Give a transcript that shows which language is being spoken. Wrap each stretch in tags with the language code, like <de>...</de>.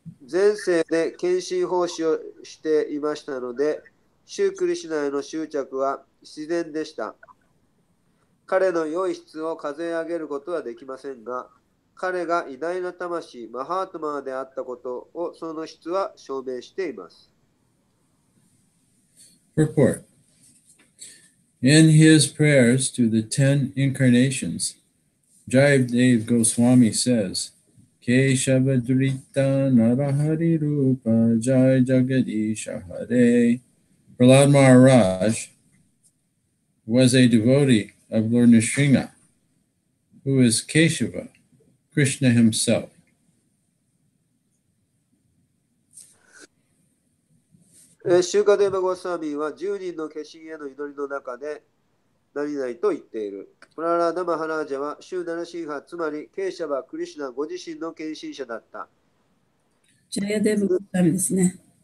<ja>前世で献身奉仕をしていましたので、シュ・クリシュナへの執着は自然でした。彼の良い質を数え上げることはできませんが、彼が偉大な魂、マハートマーであったことをその質は証明しています。</ja> <en>Purport. In his prayers to the 10 incarnations, Jayadev Goswami says, Keshavadrita Narahari Rupa Jai Jagadisha Hare. Prahlad Maharaj was a devotee of Lord Nrsimha, who is Keshava, Krishna himself.</en> <ja>シューカデーバ・ゴスワミは10人の化身への祈りの中で何々と言っている。プララダ・マハラージャはシューナラシーハ、つまりケーシャバ・クリシュナご自身の献身者だった。ジャヤデーブ・ゴスワミですね。</ja>